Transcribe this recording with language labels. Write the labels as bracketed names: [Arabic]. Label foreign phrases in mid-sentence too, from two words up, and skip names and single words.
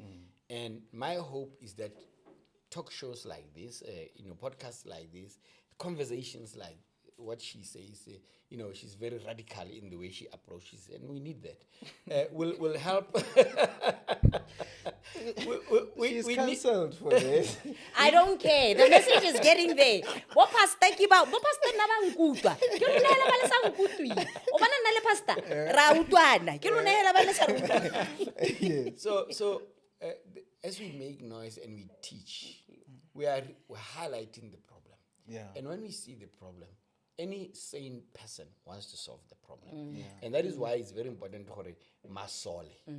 [English] And my hope is that talk shows like this, podcasts like this, conversations like what she says, she's very radical in the way she approaches, and we need that. Will help. She's cancelled for this. I don't care. The message is getting there. What pastor [Southern Sotho] ki ba? [English] What pastor [Southern Sotho] na ba nkutwa? Ke lona hela ba le sa nkutwi. O bana na le pastor. Ra utwana. Ke lona hela ba le sa nkutwi. [English] So as we make noise and we teach, we're highlighting the problem. Yeah. And when we see the problem, any sane person wants to solve the problem. And that is why it's very important to masole.